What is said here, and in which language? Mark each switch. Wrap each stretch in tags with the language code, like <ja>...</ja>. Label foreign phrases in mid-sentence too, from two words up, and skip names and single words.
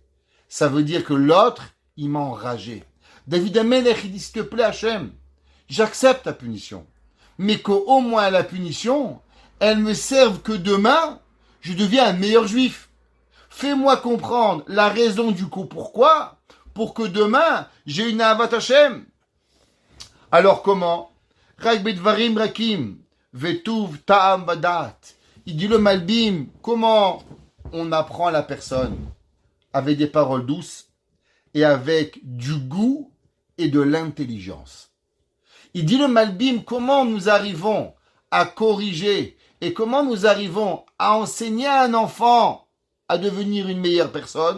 <fr>Ça veut dire que l'autre, il m'a enragé. David Amelech, il dit, s'il te plaît, Hachem, j'accepte ta punition. Mais qu'au moins la punition, elle me serve que demain, je deviens un meilleur juif. Fais-moi comprendre la raison du coup pourquoi, pour que demain, j'ai une</fr> <he>עבודת השם.</he> <fr>Alors comment?</fr> <he>רק בדברים רכים, וטוב טעם ודעת.</he> <fr>Il dit le Malbim, comment on apprend la personne? Avec des paroles douces et avec du goût et de l'intelligence. Il dit le Malbim, comment nous arrivons à corriger et comment nous arrivons à enseigner à un enfant à devenir une meilleure personne.</fr>